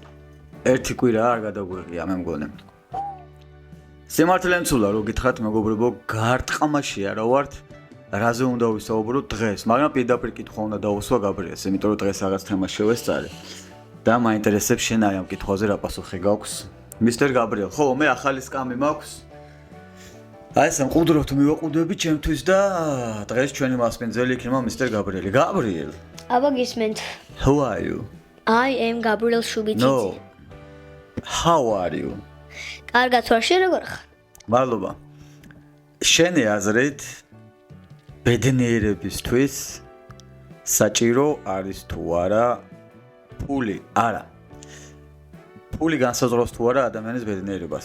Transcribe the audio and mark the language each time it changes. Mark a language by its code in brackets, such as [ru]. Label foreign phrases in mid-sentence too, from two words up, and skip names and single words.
[ka] ერთი კვირა არ გადაგვიღია, მე მგონი. სიმართლე მცულა რო გითხრათ მეგობრებო, გარტყამაშია რა ვართ, რაზე უნდა ვისაუბროთ დღეს, მაგრამ პირდაპირ კითხვა უნდა დავუსვა გაბრიელს, იმიტომ რომ დღეს რაღაც თემა შევესწარე და მაინტერესებს შენ აი ამ კითხვაზე რა პასუხი გაქვს. მისტერ გაბრიელ, ხო, მე ახალი სკამი მაქვს. აი ეს მყუდრობთ მივაყუდები ჩემთვის და დღეს ჩვენი მასპინძელი იქნება მისტერ გაბრიელი. გაბრიელ. აბა გისმენთ. [en] Who are you? I am Gabriel Shubitidze. No. How are you? [ka] კარგად ვარ, შენ როგორ ხარ? მადლობა. შენი აზრით ბედნიერებისთვის საჭირო არის თუ არა ფული? არა. ფული განსაზღვრავს თუ არა ადამიანის ბედნიერებას?